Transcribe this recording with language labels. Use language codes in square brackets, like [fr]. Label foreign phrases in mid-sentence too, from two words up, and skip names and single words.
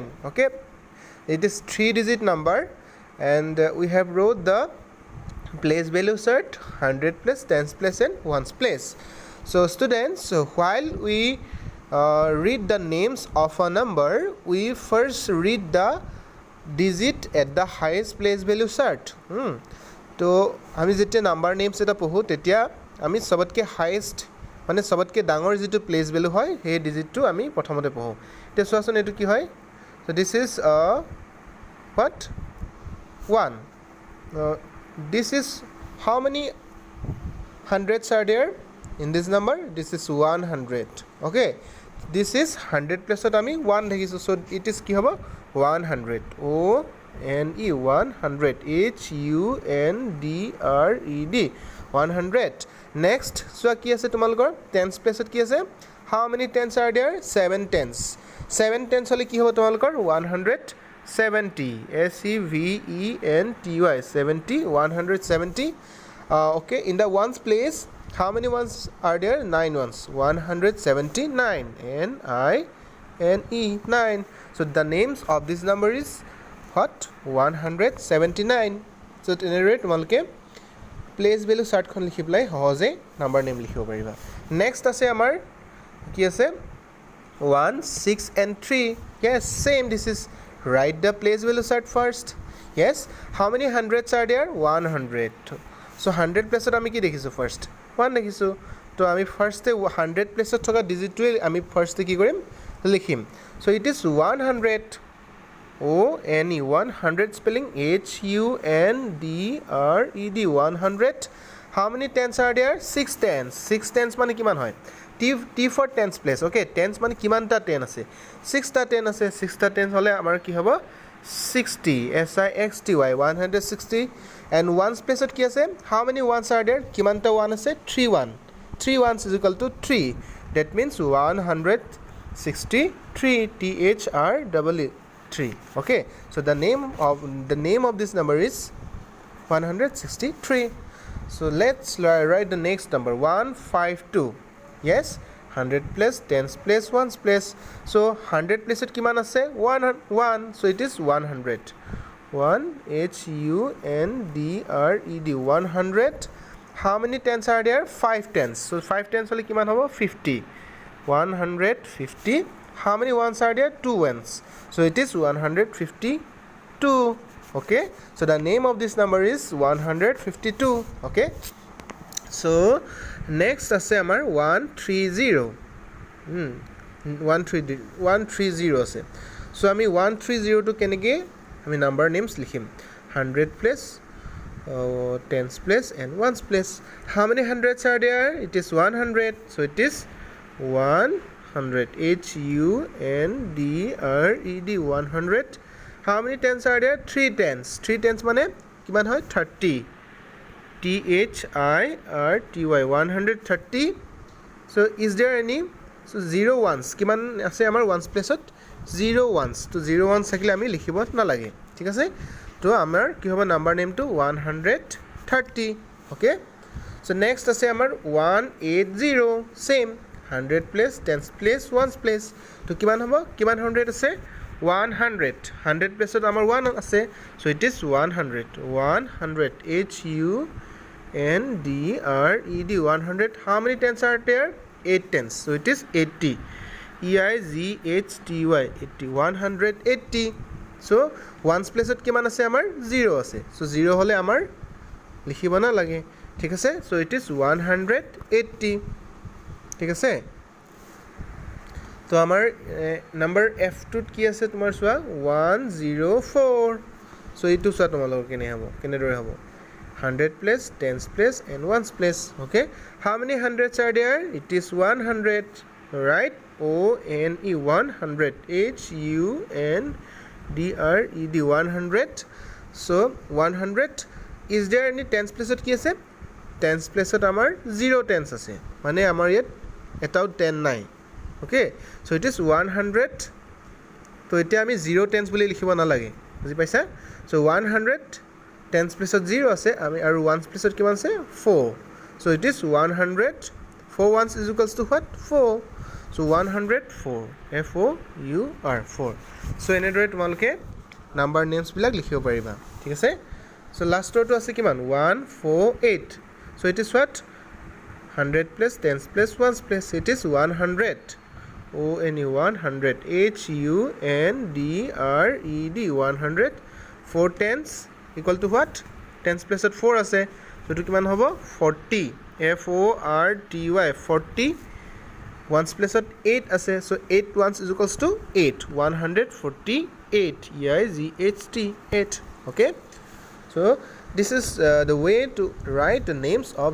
[en] Okay, it is 3-digit number and we have wrote the place value set 100 place, 10s place and 1s place. So students, while we read the names of a number, we first read the digit at the highest place value set. [as] তো আমি যেতিয়া [en] number names [as] এটা পঢ়োঁ তেতিয়া আমি সবতকৈ হাইয়েষ্ট মানে সবতকৈ ডাঙৰ যিটো [en] place value [as] হয় সেই ডিজিটটো আমি প্ৰথমতে পঢ়োঁ. এতিয়া চোৱাচোন এইটো কি হয়? [en] So this is what? 1. This is how many hundreds are there in this number? This is 100. Okay, this is 100 plus [as] আমি 1 দেখিছু, [en] so it is [as] কি হ'ব [en] 100. O-N-E 100. H-U-N-D-R-E-D 100. [as] Next, so কি আছে তোমালোকৰ [en] tens place [as] কি আছে? [en] How many tens are there? 7 tens. [as] 7 tens হ'লে কি হ'ব তোমালোকৰ 170. [en] S-E-V-E-N-T-Y 70, 170. Okay, in the ones place, how many ones are there? 9 ones. 179. N-I-N-E 9. So the names of this number is what? 179. So at any rate, তোমালোকে place value chart [as] খন লিখি পেলাই সহজে [en] number name [as] লিখিব পাৰিবা. Next আছে আমাৰ কি আছে? 1, 6 and 3. [en] Yes, same. This is write the place value set first. Yes, how many hundreds are there? [as] 100. [en] So 100 place [as] আমি কি দেখিছো first? 1 দেখিছো. তো আমি [en] first 100 place [as] থকা digitটোৱে আমি first কি কৰিম? লিখিম. [en] So it is 100. O-N-E 100 spelling H-U-N-D-R-E-D 100. How many tens are there? 6 tens. 6 tens [as] মানে কিমান হয়? [en] T for tens place. Okay, tens [as] মানে কিমানটা 10 আছে? 6টা 10 আছে. 6টা 10 হলে আমাৰ কি হ'ব? 60. [en] S-I-X-T-Y 160. And ones place [as] কি আছে? [en] How many ones are there? [as] কিমানটা 1 আছে? [en] 3 1. 3 ones is equal to 3. That means 163. T-H-R-E-E 3. Okay, so the name of this number is 163. So let's write the next number 152. Yes, 100 plus, 10s place, 1s place. So 100 place [as] ত কিমান আছে? 1. [en] So it is 100. 1 H-U-N-D-R-E-D 100. How many tens are there? 5 tens. So 5 tens [as] হ'লে কিমান হ'ব? [en] 50. 150. How many ones are there? 2 ones. So it is 152. Okay, so the name of this number is 152. Okay, so next [as] আছে আমাৰ [en] 130. 130 ase. [as] So আমি 130 টো কেনেকৈ আমি [en] number names [as] লিখিম? [en] 100 place, 10s place and 1s place. How many hundreds are there? It is 100. So it is 100. H-U-N-D-R-E-D 100. How many tens are there? 3 tens. 3 tens [as] মানে কিমান হয়? [en] 30. T-H-I-R-T-Y 130. So is there any? So 0 ones [as] কিমান আছে আমাৰ [en] ones place ত? [as] 0 ones. তো 0 ones থাকিলে আমি লিখিব নালাগে, ঠিক আছে? তো আমাৰ কি হ'ব নাম্বাৰ নেমটো 130. 30 [en] okay so next [as] আছে আমাৰ 180 same 100 place 10 place 1 place তো কিমান হ'ব কিমান 100 আছে 100 100 place ত আমাৰ 1 আছে [en] so it is 100 100 HUNDRED 100 how many tens are there 8 tens so it is 80 EIGHTY 80 180 so ones place [as] ত কিমান আছে আমাৰ 0 আছে [en] so 0 [as] হলে আমাৰ লিখিব না লাগে ঠিক আছে [en] so it is 180 [as] ঠিক আছে তো আমাৰ নম্বৰ F2 ত কি আছে তোমাৰ চোৱা 104 so এইটো চোৱা তোমালোকৰ কেনে হ'ব কেনেদৰে হ'ব [en] 100 place 10s place and 1s place okay how many hundreds are there it is 100 right ONE 100 HUNDRED 100 so 100 is there any tens place [as] ত কি আছে [en] tens place [as] ত আমাৰ [en] 0 tens [as] আছে মানে আমাৰ ইয়াত এটাও 10 নাই [en] okay so it is 100 [as] তো এতিয়া আমি 0 tens বুলি লিখিব না লাগে বুজি পাইছা [en] so 100 tens place [as] ত 0 আছে আমি আৰু [en] ones place [as] ত কিমান আছে [en] 4 so it is 100 4 ones is equals to what 4 so 104 FOUR 4 so [as] এনেদৰে তোমালোকে নাম্বাৰ নেমছ বিলাক লিখিব পাৰিবা ঠিক আছে [en] so last [as] টো আছে কিমান [en] 148 so it is what 100 plus 10s plus 1s plus it is 100 ONE 100 HUNDRED 100 4 tens equal to what tens plus [as] ত 4 আছে so তো কিমান হ'ব [en] 40 FORTY 40 ones place [as] ত 8 আছে [en] so 8 ones is equals to 8 148 EIGHT 8 okay so this is the way to write the names of